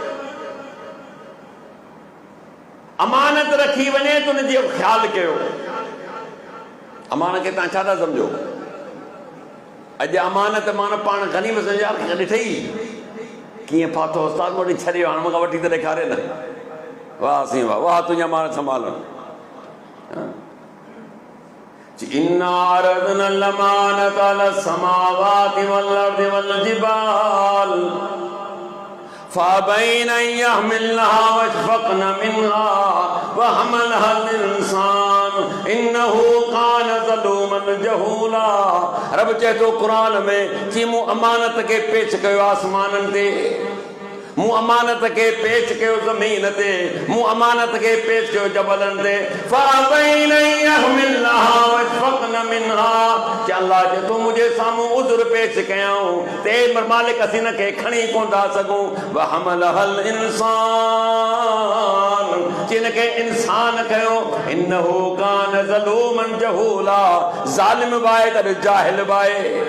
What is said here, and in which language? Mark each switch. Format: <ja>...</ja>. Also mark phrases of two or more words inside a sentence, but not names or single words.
<sd>अमानत रखी वञे त उन जो ख्याल कयो। अमानत खे तव्हां छा था सम्झो? अॼु अमानत माना पाण गनीम सम्झो, यार ॾिठई कीअं फाथो, उस्ताद वटि छॾियो, हाणे मूंखां वठी त ॾेखारे न। वाह साईं वाह, वाह तुंहिंजी अमानत संभाल।</sd> <ar>إنا عرضنا الأمانة على السماوات والأرض والجبال فأبين أن يحملنها وأشفقن منها وحملها الإنسان إنه كان ظلوما جهولا.</ar> <sd>रब चए थो क़ुरान में कि मूं अमानत खे पेश कयो आसमाननि ते, मूं अमानत खे पेश कयो ज़मीन ते, मूं अमानत खे पेश कयो जबलनि ते।</sd> <ar>فأبين أن يحملنها وأشفقن منها,</ar> <sd>कि अल्लाह चए थो मुंहिंजे साम्हूं उज़ुर पेश कयऊं, ते मालिक असीं हिन खे खणी कोन था सघूं।</sd> <ar>وحملها الإنسان,</ar> <sd>कि हिन खे इंसान कयो।</sd> <ar>إنه كان ظلوما جهولا,</ar> <sd>ज़ालिम बि आहे त जाहिल बि आहे।</sd>